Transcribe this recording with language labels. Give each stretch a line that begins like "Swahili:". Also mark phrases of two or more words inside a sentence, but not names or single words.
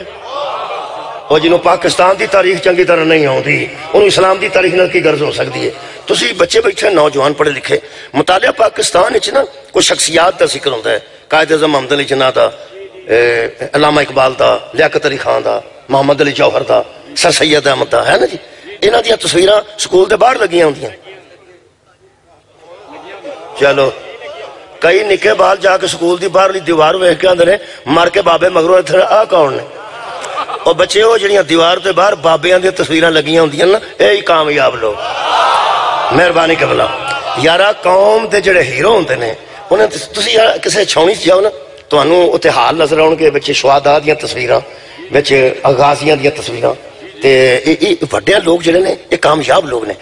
Punjabi: اور جنہوں پاکستان دی تاریخ چنگی طرح نہیں ہوندی انہوں اسلام دی تاریخ نال کی غرض ہو سکتی ہے؟ تسی بچے بیٹھے نوجوان پڑھے لکھے، مطالعہ پاکستان وچ نا کوئی شخصیات دا ذکر ہوتا ہے، قائد اعظم محمد علی جناح دا، علامہ اقبال دا، لیاقت علی خان دا، محمد علی جوہر دا، سر سید احمد دا، ہے نا جی؟ انہاں دیاں تصویراں سکول دے باہر لگیاں ہوندیاں. چلو کئی نکے بال جا کے سکول دی باہر دیوار ویکھ کے آندے نے مر کے بابے مگروں اتھے آ کون نے؟ اور بچے وہ جڑیاں دیوار تے باہر بابیاں دی تصویراں لگیاں ہوندیاں نا اے کامیاب لوگ. مہربانی قبلہ یارا قوم دے جڑے ہیرو ہوندے نے انہاں تسی کسے چھاونی چ جاؤ نا تانوں اوتے حال نظر آؤن گے وچ شہداء دیاں تصویراں وچ غازیاں دیاں تصویراں تے وڈے لوگ جڑے نے یہ کامیاب لوگ نے.